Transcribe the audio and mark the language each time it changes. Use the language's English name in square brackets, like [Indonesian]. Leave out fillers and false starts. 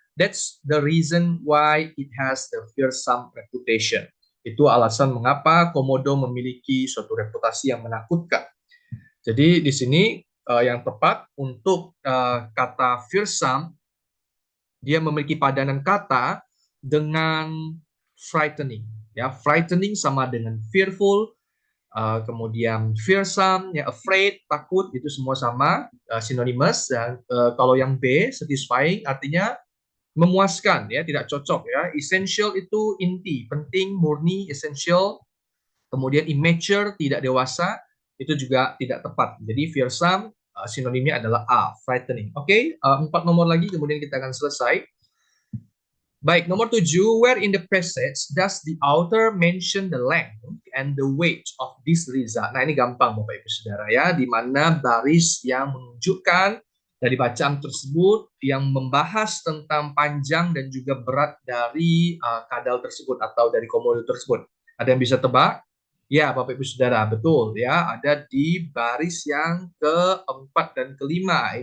[English] That's the reason why it has the fearsome reputation. [Indonesian] Itu alasan mengapa komodo memiliki suatu reputasi yang menakutkan. Jadi di sini yang tepat untuk kata fearsome, dia memiliki padanan kata dengan frightening. Ya, frightening sama dengan fearful, kemudian fearsome, ya, afraid, takut, itu semua sama, synonymous. Dan kalau yang B, satisfying, artinya memuaskan, ya, tidak cocok, ya. Essential itu inti, penting, murni, essential. Kemudian immature, tidak dewasa, itu juga tidak tepat. Jadi fearsome sinonimnya adalah A, frightening. Oke, 4 nomor lagi kemudian kita akan selesai. Baik, nomor 7, [English] where in the passage does the author mention the length and the weight of this lizard? [Indonesian] Nah, ini gampang Bapak Ibu Saudara, ya, di mana baris yang menunjukkan dari bacaan tersebut yang membahas tentang panjang dan juga berat dari kadal tersebut atau dari komodo tersebut. Ada yang bisa tebak? Ya, Bapak Ibu Saudara, betul, ya, ada di baris yang keempat dan kelima.